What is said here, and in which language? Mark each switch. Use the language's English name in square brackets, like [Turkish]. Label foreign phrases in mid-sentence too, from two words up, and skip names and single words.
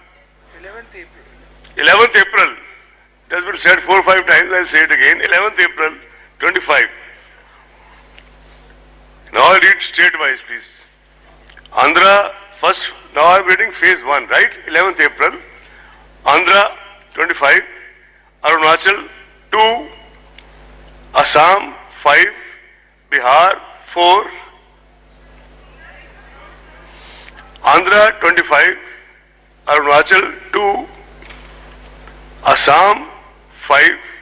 [English] 11th April. It has been said 4 or 5 times, I'll say it again. 11th April, 25. Now I read state-wise, please. Andhra, first, now I'm reading phase 1, right? 11th April. Andhra, 25. Arunachal, 2. Assam, 5. Bihar, 4. Andhra, 25. Arunachal, 2. Assam, 5.